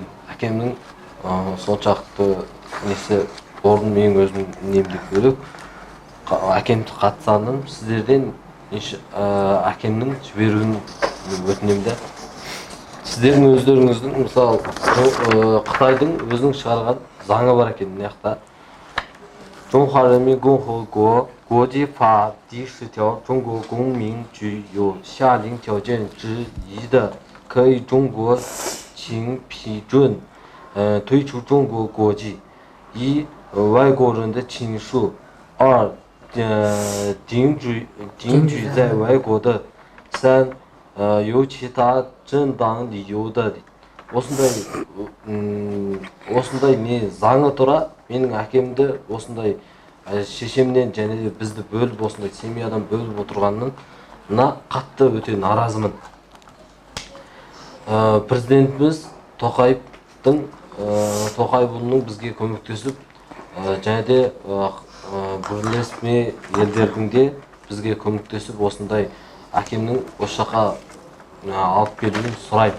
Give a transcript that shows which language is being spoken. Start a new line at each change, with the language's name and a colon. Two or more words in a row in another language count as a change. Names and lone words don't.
Kazakh: Әкемнің соншалықты несі орны менің өзімнің немде бөлек. Әкемді қатты сағындым. Сіздерден әкемнің жіберуін өтінемін. Сіздердің өздеріңіздің, мысалы, Қытайдың өзінің шығарған заңы бар екен, мына жақта.
Chinese: 中华人民共和国国际法第10条，中国公民具有下列条件之一的，可以中国请批准退出中国国籍：一、外国人的亲属；二、定居在外国的；三、有其他正当理由的。
Kazakh: осындай не заңы тұра, менің әкемді осындай шешемнен және де бізді бөліп, осындай семьядан бөліп отырғанына қатты өте наразымын. Президентіміз Тоқаевұлының бізге көмектесіп, және де бірлесме елдердің де бізге көмектесіп, осындай әкемнің осы жаққа алып келуін сұраймын.